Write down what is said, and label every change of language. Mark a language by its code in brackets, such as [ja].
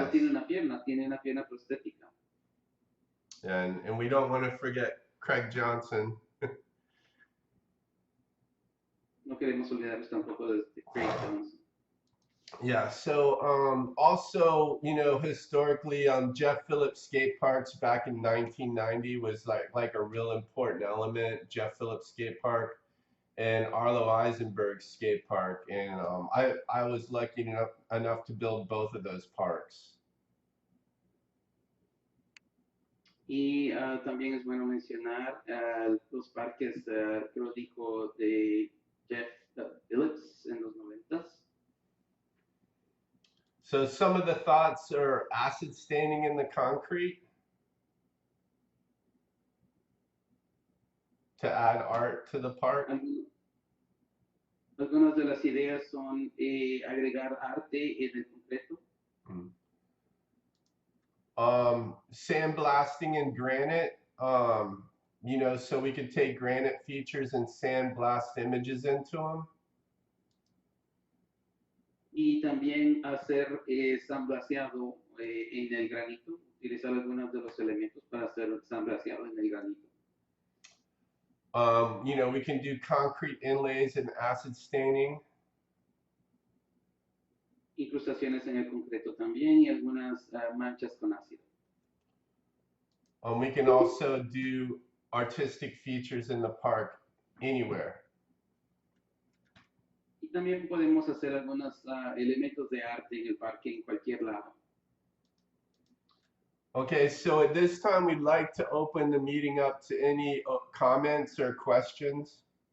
[es] Solo tiene una pierna prostética. [en] And we don't want to forget Craig Johnson. [es] No queremos olvidarnos tampoco de Craig Johnson. [en] Yeah, so also, you know, historically, Jeff Phillips skate parks back in 1990 was like a real important element. Jeff Phillips skate park and Arlo Eisenberg skate park, and I was lucky enough to build both of those parks. [es] Y también es bueno mencionar los parques arqueológicos de Jeff Phillips en los 90s. [en] So some of the thoughts are acid staining in the concrete to add art to the park. [es] Algunas de las ideas son agregar arte en el concreto. [en] Sandblasting in granite, you know, so we could take granite features and sandblast images into them. [es] Y también hacer sandblaseado en el granito, utilizar algunos de los elementos para hacer sandblaseado en el granito. [en] You know, we can do concrete inlays and acid staining. [es] Incrustaciones en el concreto también y algunas manchas con ácido. [en] We can also do artistic features in the park anywhere. [es] Y también podemos hacer algunos elementos de arte en el parque en cualquier lado. [en] Okay, so at this time, we'd like to open the meeting up to any comments or questions.